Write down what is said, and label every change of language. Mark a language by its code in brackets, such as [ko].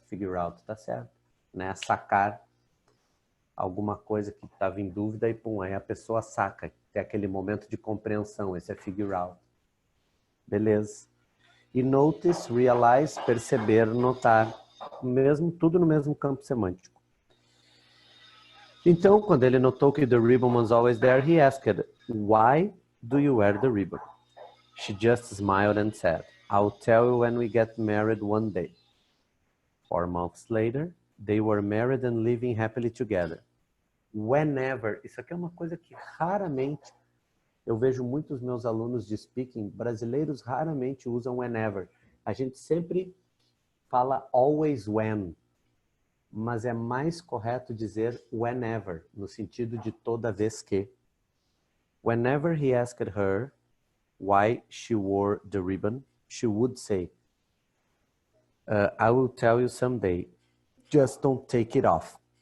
[pt] Figure out tá certo. Né? Sacar alguma coisa que estava em dúvida e pum, aí a pessoa saca. Tem aquele momento de compreensão. Esse é figure out. Beleza. E notice, realize, perceber, notar, mesmo, tudo no mesmo campo semântico. Então, quando ele notou que [en] the ribbon was always there, he asked, why do you wear the ribbon? She just smiled and said, I'll tell you when we get married one day. 4 months later, they were married and living happily together. [pt] Whenever, isso aqui é uma coisa que raramente, eu vejo muitos meus alunos de speaking, brasileiros raramente usam whenever. A gente sempre fala always when, mas é mais correto dizer whenever, no sentido de toda vez que. [en] Whenever he asked her why she wore the ribbon, she would say, I will tell you someday, just don't take it off.